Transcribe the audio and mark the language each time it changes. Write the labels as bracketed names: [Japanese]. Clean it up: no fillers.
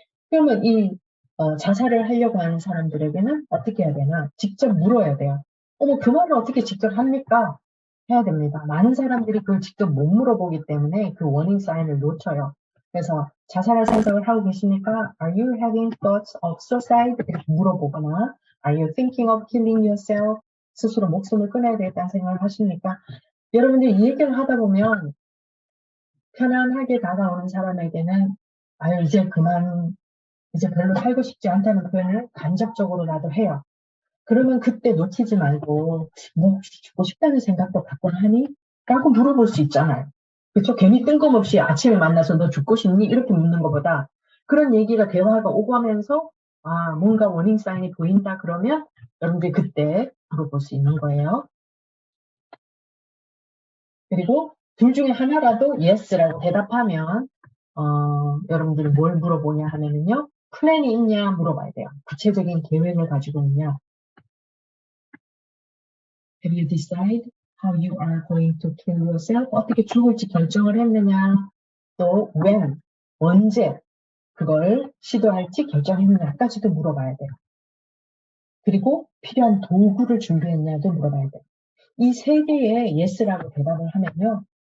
[Korean] 그러면 자살을 하려고 하는 사람들에게는 어떻게 해야 되나? 직접 물어야 돼요. 어머, 그 말을 어떻게 직접 합니까? 해야 됩니다. 많은 사람들이 그걸 직접 못 물어보기 때문에 그 워닝 사인을 놓쳐요. 그래서 자살할 생각을 하고 계십니까? [English] Are you having thoughts of suicide? [Korean] 이렇게 물어보거나 [English] Are you thinking of killing yourself? [Korean] 스스로 목숨을 끊어야 되겠다는 생각을 하십니까? 여러분들 이 얘기를 하다 보면 편안하게 다가오는 사람에게는 아유, 이제 별로 살고 싶지 않다는 표현을 간접적으로라도 해요. 그러면 그때 놓치지 말고 너 혹시 죽고 싶다는 생각도 갖곤 하니? 라고 물어볼 수 있잖아요. 그렇죠? 괜히 뜬금없이 아침에 만나서 너 죽고 싶니? 이렇게 묻는 것보다 그런 얘기가 대화가 오가면서 뭔가 워닝 사인이 보인다 그러면 여러분들이 그때 물어볼 수 있는 거예요. 그리고 둘 중에 하나라도 yes라고 대답하면 여러분들이 뭘 물어보냐 하면은요. 플랜이 있냐 물어봐야 돼요. 구체적인 계획을 가지고 있냐. [English] Have you decided how you are going to kill yourself? [Korean] 어떻게 죽을지 결정을 했느냐. 또 when, 언제 그걸 시도할지 결정했느냐까지도 물어봐야 돼요. 그리고 필요한 도구를 준비했냐도 물어봐야 돼요. 이 세 개의 yes라고 대답을 하면요.